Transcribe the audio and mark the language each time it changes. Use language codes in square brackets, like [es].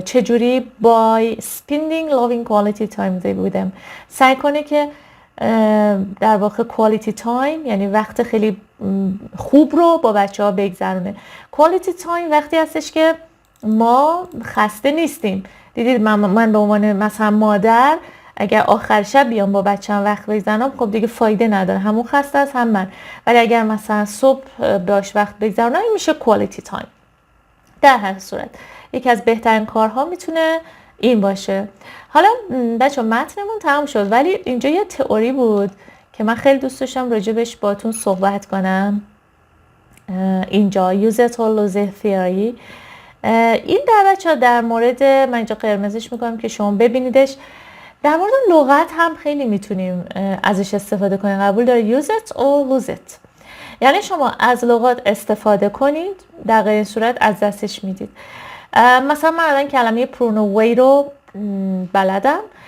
[fa] چجوری؟ [en] by spending loving quality time with them. [fa] سعی کنه که در واقع quality time یعنی وقت خیلی خوب رو با بچه ها بگذرونه. quality time وقتی هستش که ما خسته نیستیم. دیدید من به عنوان مثلا مادر اگر آخر شب بیام با بچه‌م وقت بگذرونم خب دیگه فایده نداره، همون خسته است هم من، ولی اگر مثلا صبح باش وقت بگذرونم این میشه quality time. در هر صورت یکی از بهترین کارها میتونه این باشه. حالا بچه متنمون تمام شد، ولی اینجا یه تئوری بود که من خیلی دوست داشتم راجبش باتون صحبت کنم. اینجا [en] use it or lose it theory. [fa] این در مورد، من اینجا قرمزش میکنم که شما ببینیدش، در مورد لغت هم خیلی میتونیم ازش استفاده کنیم. قبول داره [en] use it or lose it، [fa] یعنی شما از لغات استفاده کنید، در غیر این صورت از دستش میدید. مثلا من الان کلمه prune away رو بلدم.